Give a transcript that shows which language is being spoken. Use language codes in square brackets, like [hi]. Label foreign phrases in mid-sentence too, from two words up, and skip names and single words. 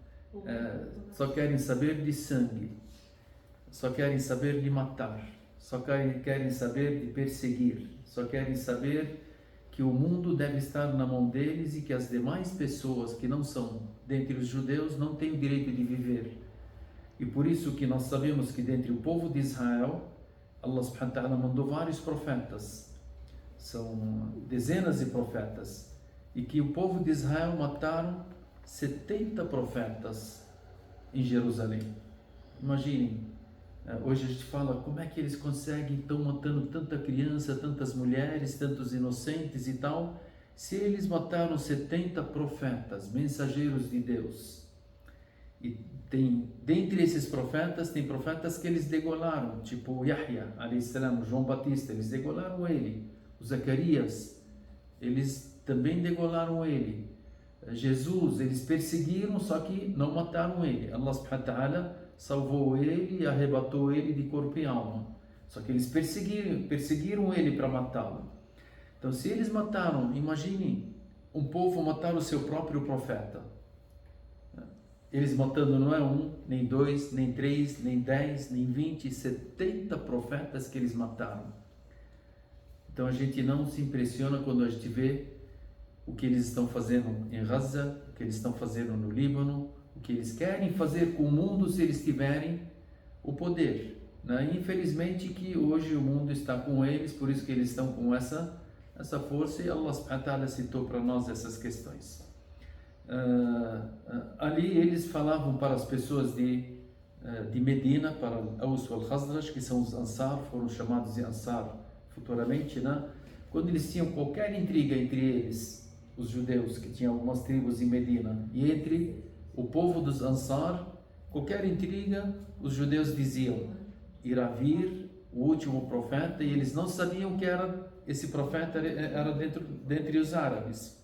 [pt] Só querem saber de sangue, só querem saber de matar, só querem saber de perseguir, só querem saber que o mundo deve estar na mão deles e que as demais pessoas que não são dentre os judeus não têm o direito de viver. E por isso que nós sabemos que dentre o povo de Israel, Allah [ar] سبحانه وتعالى [pt] mandou vários profetas, são dezenas de profetas, e que o povo de Israel mataram 70 profetas em Jerusalém. Imaginem, hoje a gente fala como é que eles conseguem, estão matando tanta criança, tantas mulheres, tantos inocentes e tal, se eles mataram 70 profetas, mensageiros de Deus. E dentre esses profetas, tem profetas que eles degolaram, tipo Yahya, a.s., João Batista, eles degolaram ele. O Zacarias, eles também degolaram ele. Jesus, eles perseguiram, só que não mataram ele. Allah [ar] سبحانه وتعالى [pt] salvou ele e arrebatou ele de corpo e alma. Só que eles perseguiram ele para matá-lo. Então, se eles mataram, imagine um povo matar o seu próprio profeta. Eles matando não é 1, nem 2, nem 3, nem 10, nem 20, 70 profetas que eles mataram. Então a gente não se impressiona quando a gente vê o que eles estão fazendo em Gaza, o que eles estão fazendo no Líbano, o que eles querem fazer com o mundo se eles tiverem o poder, né? Infelizmente que hoje o mundo está com eles, por isso que eles estão com essa força, e Allah [ar] سبحانه وتعالى [pt] citou para nós essas questões. Ali eles falavam para as pessoas de Medina, para Aus al-Khazraj, que são os Ansar, foram chamados de Ansar futuramente, né? Quando eles tinham qualquer intriga entre eles, os judeus, que tinham algumas tribos em Medina, e entre o povo dos Ansar, qualquer intriga, os judeus diziam: irá vir o último profeta, e eles não sabiam que esse profeta era dentre os árabes.